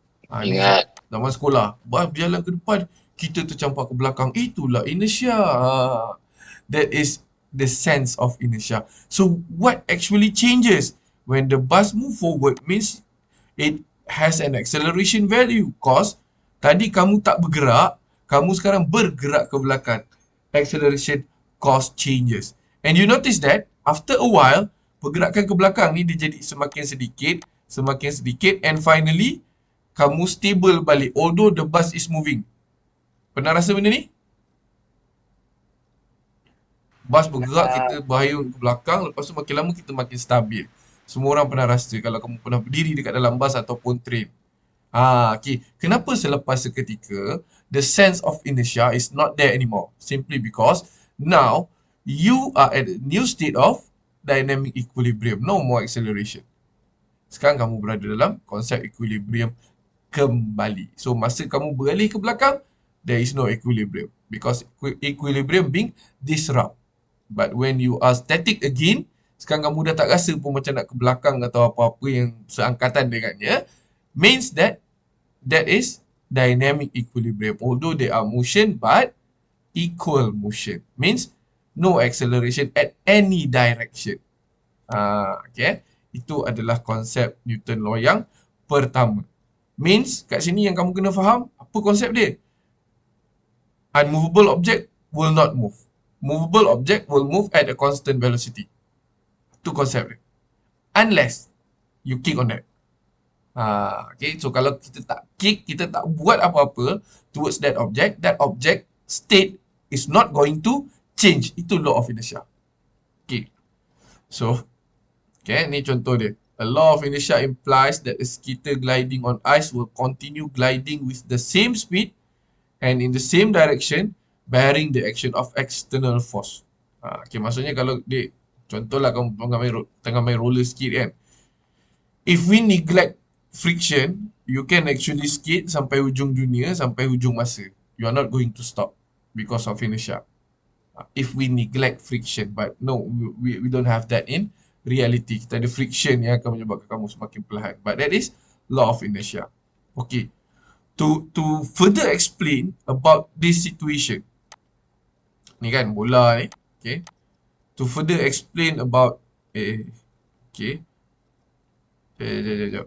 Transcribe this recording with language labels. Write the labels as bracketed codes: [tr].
[ms] Ingat. Zaman sekolah, bus berjalan ke depan, kita tercampak ke belakang. Itulah inertia. [en] That is the sense of inertia. So what actually changes when the bus move forward means it has an acceleration value. [ms] Cause tadi kamu tak bergerak, kamu sekarang bergerak ke belakang. [en] Acceleration cause changes. And you notice that after a while, [ms] pergerakan ke belakang ni dia jadi semakin sedikit, [en] and finally kamu stable balik although the bus is moving. [ms] Pernah rasa benda ni? Bas bergerak, kita berhayun ke belakang, lepas tu makin lama kita makin stabil. Semua orang pernah rasa kalau kamu pernah berdiri dekat dalam bas ataupun train. Okay. Kenapa selepas seketika, [en] the sense of inertia is not there anymore? Simply because now you are at a new state of dynamic equilibrium. No more acceleration. [ms] Sekarang kamu berada dalam konsep equilibrium kembali. So masa kamu beralih ke belakang, [en] there is no equilibrium. Because equilibrium being disrupt. But when you are static again, [ms] sekarang kamu dah tak rasa pun macam nak ke belakang atau apa-apa yang seangkatan dengannya, [en] means that is dynamic equilibrium. Although they are motion, but equal motion. Means no acceleration at any direction. [ms] Okay. Itu adalah konsep Newton law yang pertama. Means kat sini yang kamu kena faham apa konsep dia. [en] Unmovable object will not move. Movable object will move at a constant velocity. [ms] Itu konsep dia. [en] Unless you kick on that. Okay, so [ms] kalau kita tak [en] kick, [ms] kita tak buat apa-apa [en] towards that object state is not going to change. Itu law of inertia. [ms] Okay, so okay, ni contoh dia. [en] A law of inertia implies that a skater gliding on ice will continue gliding with the same speed and in the same direction bearing the action of external force. [ms] Okay, maksudnya kalau dia, contohlah kamu tengah main roller skate kan. [en] If we neglect friction, you can actually skate [ms] sampai hujung dunia, sampai hujung masa. [en] You are not going to stop because of inertia. If we neglect friction, but no, we don't have that in reality. [ms] Kita ada friction yang akan menyebabkan kamu semakin perlahan. [en] But that is law of inertia. Okay. To further explain about this situation. [ms] Ni kan bola ni. [en] Okay. To further explain about okay. Sekejap.